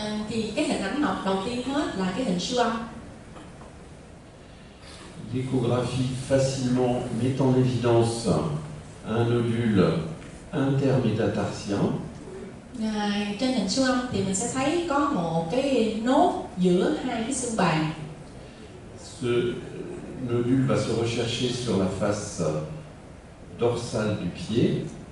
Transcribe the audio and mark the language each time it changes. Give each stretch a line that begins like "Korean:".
Vietnamese: Thì cái hình ảnh học đầu tiên hết là cái hình siêu âm.
French: L'échographie facilement met en évidence un nodule intermétatarsien.
Vietnamese: Trên hình siêu âm thì mình sẽ thấy có một cái nốt giữa hai cái xương bàn.
French: Ce nodule va se rechercher sur la face dorsale du pied.